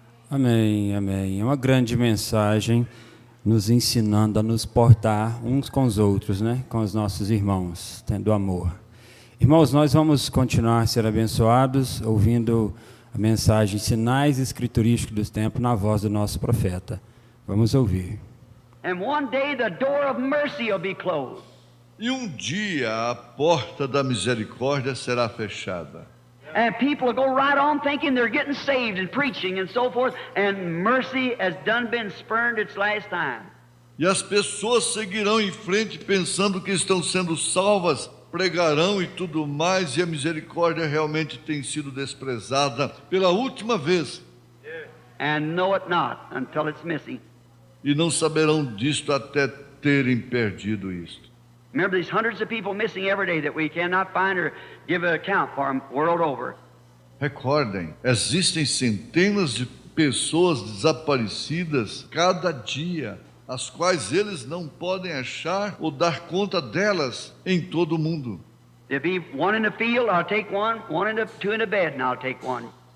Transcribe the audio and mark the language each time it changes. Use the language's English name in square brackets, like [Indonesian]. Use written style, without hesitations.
[Portuguese] Amém, amém. É uma grande mensagem nos ensinando a nos portar uns com os outros, né? Com os nossos irmãos, tendo amor. Irmãos, nós vamos continuar a ser abençoados ouvindo a mensagem Sinais Escriturísticos dos Tempos na voz do nosso profeta. Vamos ouvir. [English] And one day the door of mercy will be closed. [Portuguese] E um dia a porta da misericórdia será fechada. [English] And people will go right on thinking they're getting saved and preaching and so forth, and mercy has done been spurned its last time. [Portuguese] E as pessoas seguirão em frente pensando que estão sendo salvas, pregarão e tudo mais, e a misericórdia realmente tem sido desprezada pela última vez. [English] And know it not until it's missing. [Portuguese] E não saberão disto até terem perdido isto. [English] Remember, these hundreds of people missing every day that we cannot find or give an account for them world over. [Portuguese] Recordem, existem centenas de pessoas desaparecidas cada dia, as quais eles não podem achar ou dar conta delas em todo o mundo. [English] There'll be one in the field, I'll take one two in the bed, and I'll take one.